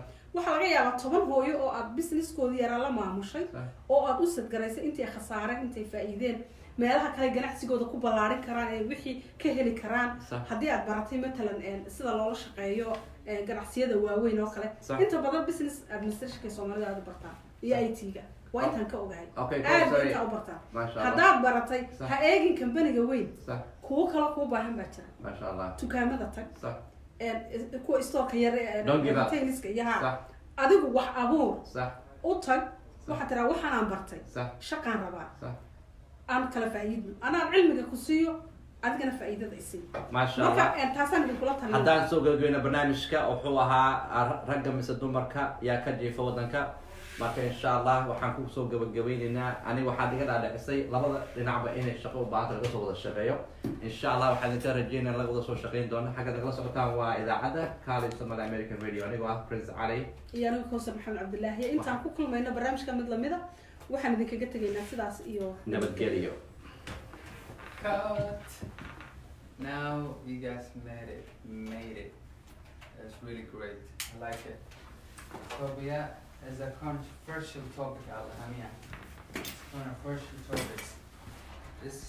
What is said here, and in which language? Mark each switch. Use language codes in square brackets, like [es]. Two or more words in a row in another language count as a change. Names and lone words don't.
[so] waxaa laga yaabaa 10 hooyo oo aad businesskoodii yaraa la maamushay oo aad u sadgaraysay intay khasaareen intay faa'iideen meelaha kale ganacsigooda ku ballaarin karaan ee wixii ka heli karaan haddii aad baratay matalan sida loola shaqeeyo ganacsiyada waaweyn oo kale inta badan [en] business administrationka [so] Soomaalida aad bartaan iyo IT-ga waa intaan ka ogahay aad inta u bartaan haddaad baratay ha eegin kambaniga weyn kuwa kale ku baahan baa jira [ar] ما شاء الله [so] dukaamada tag [ar] صح [so] kuwa stoorka yar retailiska iyo ha [ar] صح [so] adigu wax abuur [ar] صح [so] u tag waxaa tiraa waxaan bartay [ar] صح [so] shaqaan rabaa [ar] صح [so] aan kala faa'iidno anaan cilmiga ku siiyo adigana faa'iidada isii [ar] ما شاء الله [so] marka taasaan idinkula talin haddaan soo gabagabeyna barnaamijka wuxuu ahaa ragga mise dumarka yaa ka jiifa wadanka marka [ar] إن شاء الله [so] waxaan ku soo gabagabeynaynaa aniga waxaad iga dhaadhicisay labada dhinacba inay shaqo u baahanta laga soo wada shaqeeyo [ar] إن شاء الله [so] waxaan idinka rajeynaya laga wada soo shaqeyn doono xagga nagala socotaan waa idaacadda Khalid Somali American Radio anigoo ah Prince Ali iyo aniga Kawsar Maxamed Cabdullaahi intaan ku kulmayno barnaamijka mid lamida waxaan idinkaga tegaynaa sidaas iyo nabadgelyo [en] Cut. Now you guys made it. That's really great. I like it. Phobia is a controversial topic, Alhamia. Controversial topics. This